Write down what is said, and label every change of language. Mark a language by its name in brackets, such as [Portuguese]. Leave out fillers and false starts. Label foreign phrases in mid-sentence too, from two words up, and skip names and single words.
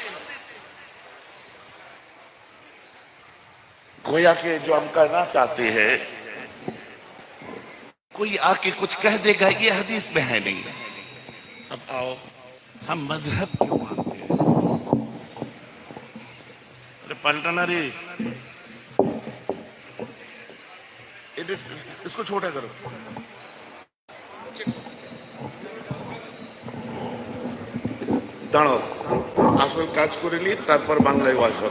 [Urdu] گویا کہ جو ہم کرنا چاہتے ہیں کوئی آ کے کچھ کہہ دے گا یہ حدیث میں ہے نہیں. اب آؤ ہم مذہب کیوں مانتے ہیں؟ ارے پلٹنا رے، اس کو چھوٹا کرو. [Bangla] দাঁড়াও, আসল কাজ করে নি তারপর বাংলায় ওয়াজ হবে.